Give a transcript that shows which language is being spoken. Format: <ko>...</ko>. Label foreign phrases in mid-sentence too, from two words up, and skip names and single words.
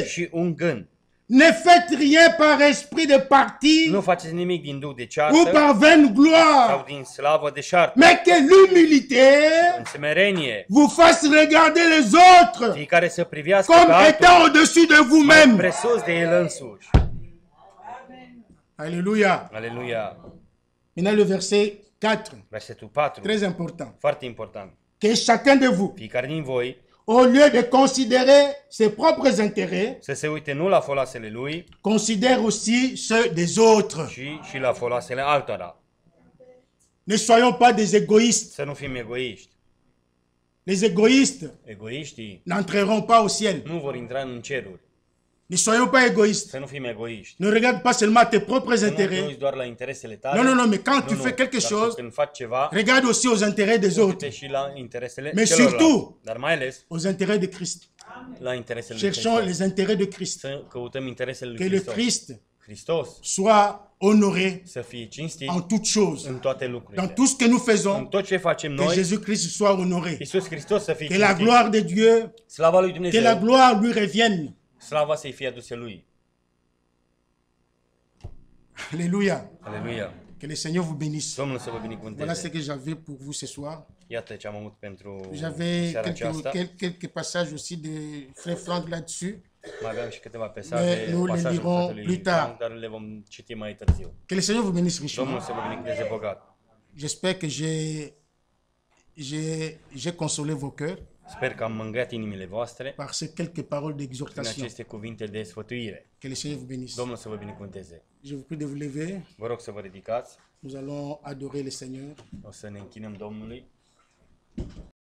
<ro>și un gând.</ro> <fr>Ne faites rien par esprit de parti</fr> <ro>Nu faceți nimic din duh de</ro> <fr>ou</fr> <ro>ceartă</ro> <fr>par vaine</fr> <ro>sau</ro> <fr>gloire,</fr> <ro>din slavă de șartă.</ro> <fr>mais que l'humilité</fr> <ro>În smerenie,</ro> <fr>vous fasse regarder les autres</fr> <ro>fiecare să privească</ro> <fr>comme</fr> <ro>pe altul</ro> <fr>étant au-dessus de vous-même.</fr> <ro>presus de el însuși.</ro> <fr>Alléluia.</fr> <ro>Aleluia.</ro> <fr>Maintenant le verset 4,</fr> <ro>Versetul 4,</ro> <fr>très important.</fr> <ro>foarte important.</ro> <fr>Que chacun de vous,</fr> <ro>Fiecare din voi</ro> <fr>au lieu de considérer ses propres intérêts,</fr> <ro>să se uite nu la foloasele lui,</ro> <fr>considère aussi ceux des autres.</fr> <ro>ci și la foloasele altora.</ro> <fr>Ne soyons pas des égoïstes.</fr> <ro>Să nu fim egoiști.</ro> <fr>Les égoïstes</fr> <ro>Egoiștii</ro> <fr>n'entreront pas au ciel.</fr> <ro>nu vor intra în ceruri.</ro> <fr>Ne soyons pas égoïstes.</fr> <ro>Să nu fim egoiști.</ro> <fr>Ne regarde pas seulement tes propres</fr> <ro>Să nu te</ro> <fr>intérêts.</fr> <ro>uiți doar la interesele tale.</ro> <fr>Non, non, non, mais quand</fr> <ro>Nu,</ro> <fr>tu</fr> <ro>nu,</ro> <fr>fais quelque</fr> <ro>dar</ro> <fr>chose,</fr> <ro>când faci ceva,</ro> <fr>regarde aussi aux intérêts des autres,</fr> <ro>uite și la interesele</ro> <fr>Mais</fr> <ro>celorlalți.</ro> <fr>surtout,</fr> <ro>Dar mai ales</ro> <fr>aux intérêts de Christ.</fr> <ro>la interesele lui</ro> <fr>Cherchons</fr> <ro>Hristos.</ro> <fr>les intérêts de Christ.</fr> <ro>Să căutăm interesele lui</ro> <fr>Que le</fr> <ro>Hristos.</ro> <fr>Christ</fr> <ro>Hristos</ro> <fr>soit honoré</fr> <ro>să fie cinstit</ro> <fr>en toutes choses.</fr> <ro>în toate</ro> <fr>Dans</fr> <ro>lucrurile.</ro> <fr>tout ce que nous</fr> <ro>În</ro> <fr>faisons,</fr> <ro>tot ce facem</ro> <fr>que</fr> <ro>noi,</ro> <fr>Jésus-Christ soit honoré.</fr> <ro>Iisus Hristos să fie</ro> <fr>Que la</fr> <ro>cinstit.</ro> <fr>gloire de Dieu,</fr> <ro>Slava lui</ro> <fr>que la</fr> <ro>Dumnezeu,</ro> <fr>gloire lui revienne.</fr> <ro>slava să-i fie adusă lui.</ro> <fr>Alléluia.</fr> <ro>Aleluia.</ro> <fr>Que le Seigneur vous bénisse.</fr> <ro>Domnul să vă</ro> <fr>Voilà ce</fr> <ro>binecuvânteze.</ro> <fr>que j'avais pour vous ce soir.</fr> <ro>Iată ce am avut pentru</ro> <fr>J'avais</fr> <ro>seara aceasta.</ro> <fr>quelques passages aussi de Frère Franck là-dessus.</fr> <ro>Mai aveam și câteva</ro> <fr>Mais</fr> <ro>pasaje,</ro> <fr>nous le</fr> <ro>pasajul</ro> <fr>lirons</fr> <ro>fratelui</ro> <fr>plus tard.</fr> <ro>Frank, dar le vom citi mai târziu.</ro> <fr>Que le Seigneur vous bénisse</fr> <ro>Domnul</ro> <fr>richement.</fr> <ro>să vă binecuvânteze bogat.</ro> <fr>J'espère que j'ai consolé vos cœurs</fr> <ro>Sper că am mângâiat inimile voastre</ro> <fr>par ces quelques paroles</fr> <ro>prin</ro> <fr>d'exhortation.</fr> <ro>aceste cuvinte de sfătuire.</ro> <fr>Que le Seigneur vous bénisse.</fr> <ro>Domnul să vă binecuvânteze.</ro> <fr>Je vous prie de vous lever.</fr> <ro>Vă rog să vă ridicați.</ro> <fr>Nous allons adorer le Seigneur.</fr> <ro>O să ne închinăm Domnului.</ro>